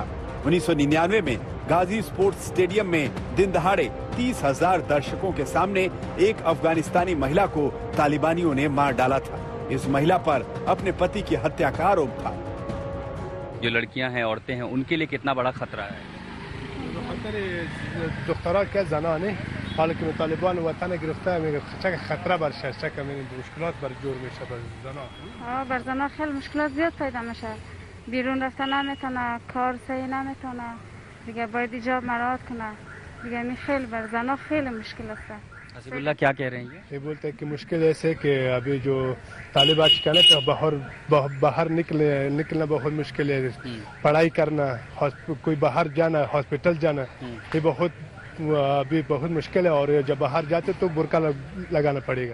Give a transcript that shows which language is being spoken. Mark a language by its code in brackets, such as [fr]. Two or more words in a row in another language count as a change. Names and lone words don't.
[hi] 1999 में गाजी स्पोर्ट्स स्टेडियम में दिन दहाड़े 30,000 दर्शकों के सामने एक अफगानिस्तानी महिला को तालिबानियों ने मार डाला था। इस महिला पर अपने पति की हत्या का आरोप था। जो लड़कियां हैं, औरतें हैं, उनके लिए कितना बड़ा खतरा है? [fa] حالا طالبان وطن گرفته میگه چه خطر برشه، چه کمی مشکلات بر جور میشه بر زنا. بر زنا خیلی مشکلات زیاد پیدا میشه، بیرون رفتن نمیتونه، کار صحیح نمیتونه، دیگه باید ایجاب مراعات کنه، دیگه می خیلی بر زنا خیلی مشکل است. [hi] हसीबुल्लाह क्या कह रहे हैं? ये बोलते हैं कि मुश्किल ऐसे कि अभी जो तालिबान कहने तो बाहर निकलना बहुत मुश्किल है, पढ़ाई करना, कोई बाहर जाना, हॉस्पिटल जाना, ये अभी बहुत मुश्किल है। और जब बाहर जाते तो बुर्का लगाना पड़ेगा।